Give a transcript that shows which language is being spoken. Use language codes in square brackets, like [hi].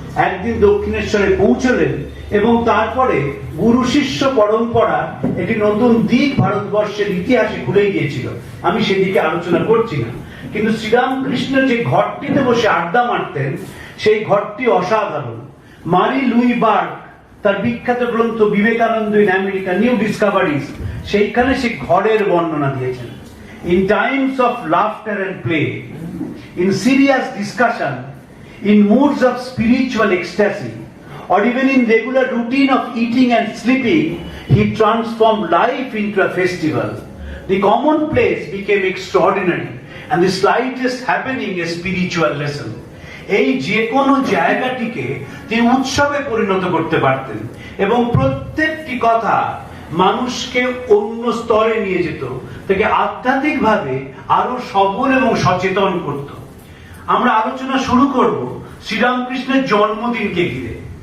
[bn] একদিন দক্ষিণেশ্বরে পৌঁছলেন এবং তারপরে গুরু শিষ্য পরম্পরা একটি নতুন দিক ভারতবর্ষের ইতিহাসে খুলে গিয়েছিল। আমি সেদিকে আলোচনা করছি না, কিন্তু শ্রীরামকৃষ্ণ যে ঘরটিতে বসে আড্ডা মারতেন, সেই ঘরটি অসাধারণ। মারি লুই বার্গ তার বিখ্যাত গ্রন্থ Vivekananda in America new discoveries, সেইখানে সে ঘরের বর্ণনা দিয়েছেন। [en] In times of laughter and play, in serious discussion, in moods of spiritual ecstasy, or even in regular routine of eating and sleeping, he transformed life into a festival. The commonplace became extraordinary, and the slightest happening a spiritual lesson. [bn] এই যে কোনো জায়গাটিকে তিনি উৎসবে পরিণত করতে পারতেন এবং প্রত্যেকটি কথা মানুষকে অন্য স্তরে নিয়ে যেত, তাকে আধ্যাত্মিকভাবে আরো সবল এবং সচেতন করত। আমরা আলোচনা শুরু করব শ্রীরামকৃষ্ণের জন্মদিনকে ঘিরে।